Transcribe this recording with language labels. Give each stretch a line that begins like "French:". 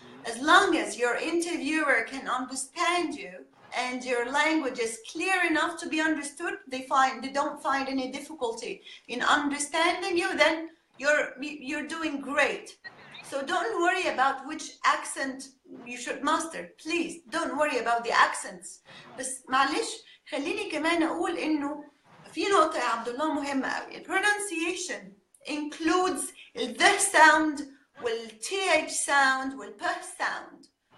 English: As long as your interviewer can understand you and your language is clear enough to be understood, they don't find any difficulty in understanding you, then you're doing great. So don't worry about which accent you should master. Please don't worry about the accents.
Arabic: بس معلش خليني كمان أقول إنه في نقطة يا عبد الله مهمة قوي.
English: pronunciation includes the sound وال th sound وال p sound.